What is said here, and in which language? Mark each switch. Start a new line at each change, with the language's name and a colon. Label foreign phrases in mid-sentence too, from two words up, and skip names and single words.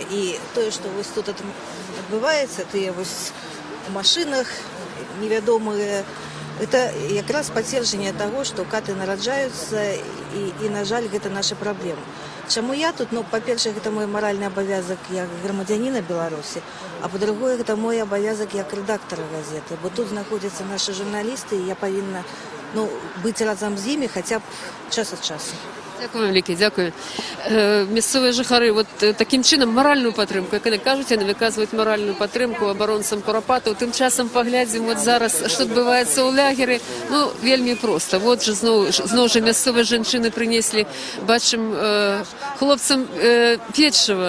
Belarusian: І тое, што вось тут адбываецца, тыя вось у машынах невядомыя, это якраз пацверджанне таго, што каты нараджаюцца і на жаль, гэта наша праблема. Чаму я тут? Па-першае, гэта мой маральны абавязак як грамадзяніна Беларусі, а па-другое, гэта мой абавязак як рэдактара газеты, бо тут знаходзяцца нашы журналісты, і я павінна быць разам з імі хаця б час ад часу.
Ukrainian: Дякую вам, Ліки, дякую. Місцеві жихари от таким чином моральну підтримку, як вони кажуть, вони виказують моральну підтримку оборонцям Куропату. Тим часом поглядимо от зараз, що відбувається у лагері. Ну, вельми просто. От же знову ж місцеві жінки принесли, бачимо, хлопцям печиво.